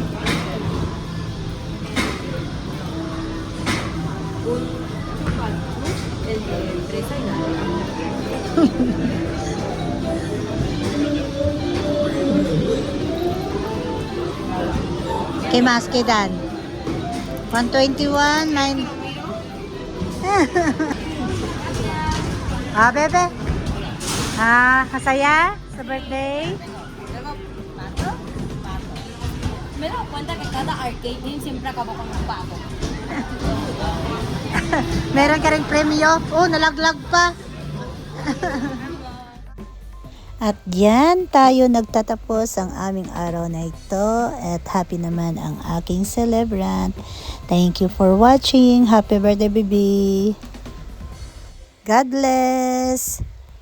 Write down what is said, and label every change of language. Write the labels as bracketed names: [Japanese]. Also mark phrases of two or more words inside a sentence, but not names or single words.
[Spanish] Un chupachu, el de fresa y nada. ¿Qué más quedan? 121, 9. Bebe. [Filipino] Masaya sa birthday? [Spanish] Luego, pato. Me he dado cuenta que cada [English] arcade game [Spanish] siempre acaba con un pato. [Filipino] Meron ka rin premyo? Nalaglag pa. At yan, tayo nagtatapos ang aming araw na ito. At happy naman ang aking celebrant. [English] Thank you for watching. Happy birthday, baby. God bless.